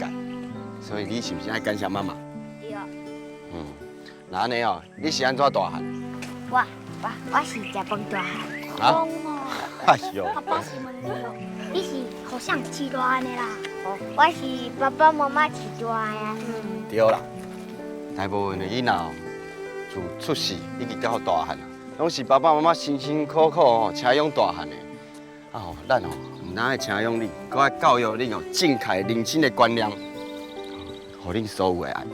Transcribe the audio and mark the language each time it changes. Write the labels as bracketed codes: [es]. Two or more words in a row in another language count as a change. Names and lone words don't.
[nan] 所以你是不是爱感谢妈妈？对。那安尼哦，你是安怎大汉？我是食饭大汉。啊？哎呦！爸爸是问你哦，你是互谁饲大的啦？我是爸爸妈妈饲大的啊。对啦，大部分的囡仔哦，自出世一直到大汉啊，拢是爸爸妈妈辛辛苦苦哦，请养大汉的。啊吼，咱哦，唔但爱请养你，搁爱教育你哦，正确人生的观念，互恁所有的爱。